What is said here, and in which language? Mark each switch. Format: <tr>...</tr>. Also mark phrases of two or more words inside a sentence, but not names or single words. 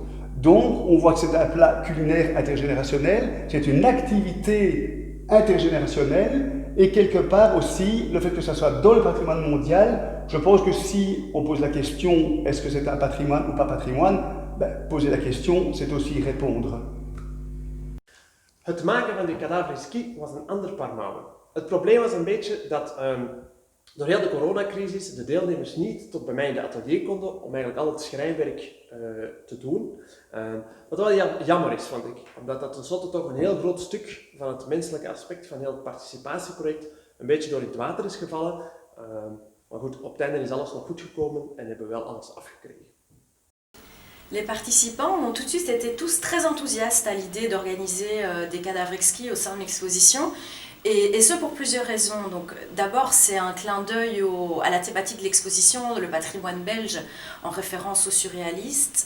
<fr>Donc on voit que c'est un plat culinaire intergénérationnel, c'est une activité intergénérationnelle et quelque part aussi le fait que ça soit dans le patrimoine mondial, je pense que si on pose la question est-ce que c'est un patrimoine ou pas patrimoine, poser la question c'est aussi y répondre.</fr> <nl>Het maken van die kadaverski was een ander paar mouwen. Het probleem was een beetje dat door heel de coronacrisis de deelnemers niet tot bij mij in de atelier konden om eigenlijk al het schrijnwerk te doen. Wat wel jammer is, vond ik. Omdat dat tenslotte toch een heel groot stuk van het menselijke aspect van heel het participatieproject een beetje door in het water is gevallen. Maar goed, op het einde is alles nog goed gekomen en hebben we wel alles afgekregen.</nl> <fr>Les participants ont tout de suite été tous très enthousiastes à l'idée d'organiser des cadavres exquis au sein de l'exposition. Et ce pour plusieurs raisons. Donc, d'abord, c'est un clin d'œil à la thématique de l'exposition, le patrimoine belge, en référence aux surréalistes.</fr>